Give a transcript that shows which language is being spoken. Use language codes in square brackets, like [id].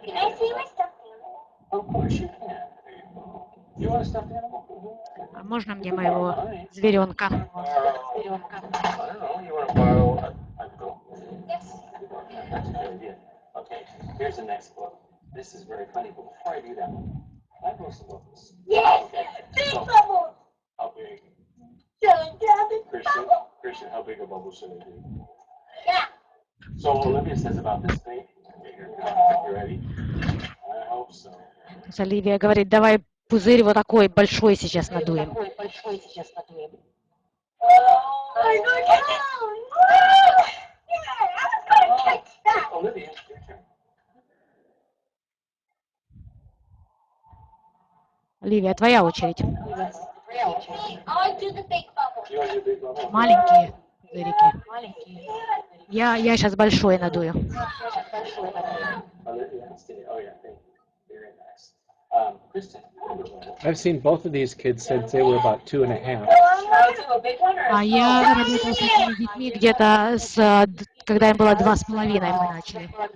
[en] Can I see my stuffed animal? Of course you can. You want a stuffed animal? [ru] А можно мне моего зверенка? [en] I don't know, you want to borrow a book? Yes. That's a good idea. Okay, here's the next book. This is very funny, but before I do that, I grow some bubbles. Yes! Okay, Big so bubble! how big? Gigantic bubble! Christian, how big a bubble should I do? Yeah. So Olivia says about this big. Okay, here, you ready? I hope so. [ru] Оливия говорит, давай пузырь вот такой большой сейчас надуем. [en] Oh my God! Woo! Yeah, I was gonna catch that. Olivia, your turn. [ru] Оливия, твоя очередь. [en] I'll do the big bubble. You want to do big bubble? [ru] Маленькие пузырики. Я сейчас большой надую. [en] Olivia, stay. Oh yeah, thank you. Very nice. Kristen. I've seen both of these kids since they were about 2.5. Shall I do a big one or a [ru] А я работала с этими детьми где-то когда им было 2,5, мы начали.